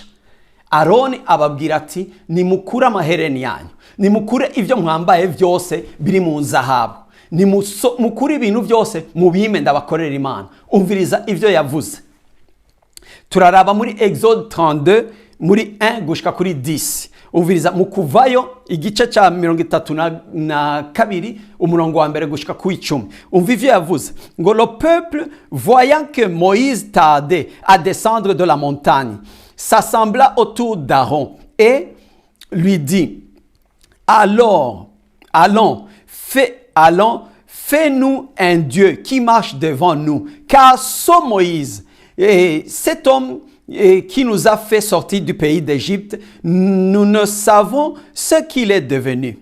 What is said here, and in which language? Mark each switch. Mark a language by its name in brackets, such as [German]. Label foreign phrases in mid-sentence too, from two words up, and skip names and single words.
[Rundi] Aroni ababwira ati nimukure amahereni yanyu, nimukure ivyo mwambaye vyose biri mu zahabu, nimukure ibintu vyose mubime ndabakorera Imana. Umviriza ivyo yavuze. Turaraba muri Exode 32 muri 1 gushika kuri 10. Umviriza mu Kuvayo igice ca 32 umurongo wa mbere gushika ku 10. Umva ivyo yavuze ngo [French] le peuple voyant que Moïse tardait à descendre de la montagne s'assembla autour d'Aaron et lui dit allons, fais-nous un Dieu qui marche devant nous, car ce Moïse et cet homme qui nous a fait sortir du pays d'Égypte, nous ne savons ce qu'il est devenu.